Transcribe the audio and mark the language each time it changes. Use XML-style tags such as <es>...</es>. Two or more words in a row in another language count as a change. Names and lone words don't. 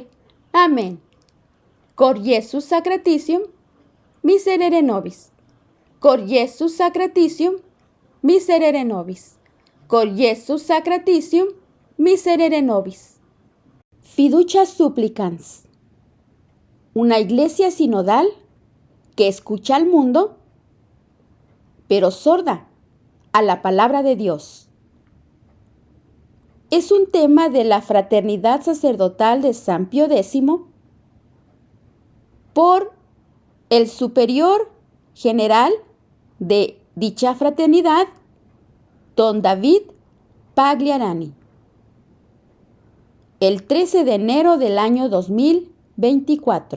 <es>Amén.</es> <la>Cor Iesus sacratitium, miserere nobis. Cor Iesus sacratitium, miserere nobis. Cor Iesus sacratitium, miserere nobis.</la> <es>Fiducia supplicans. Una iglesia sinodal que escucha al mundo, pero sorda a la palabra de Dios. Es un tema de la fraternidad sacerdotal de San Pío X por el superior general de dicha fraternidad, don David Pagliarani, el 13 de enero del año 2024.</es>